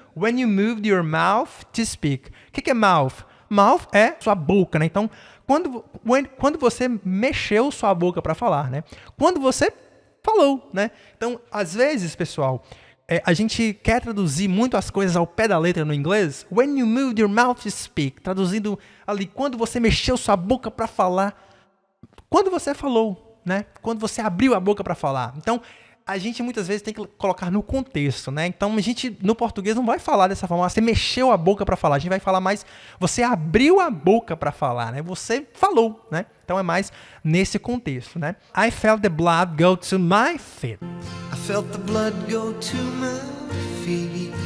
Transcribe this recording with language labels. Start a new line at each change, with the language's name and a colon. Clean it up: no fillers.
English: When you moved your mouth to speak.
Portuguese: O que é mouth? Mouth é sua boca, né? Então, quando você mexeu sua boca para falar, né? Quando você falou, né? Então, às vezes, pessoal, a gente quer traduzir muito as coisas ao pé da letra no inglês.
English: When you moved your mouth to speak.
Portuguese: Traduzindo ali, quando você mexeu sua boca para falar. Quando você falou, né? Quando você abriu a boca para falar. Então, a gente muitas vezes tem que colocar no contexto, né? Então, a gente, no português, não vai falar dessa forma. Você mexeu a boca para falar. A gente vai falar mais, você abriu a boca para falar, né? Você falou, né? Então, é mais nesse contexto, né?
English: I felt the blood go to my feet. I felt the blood go to my feet.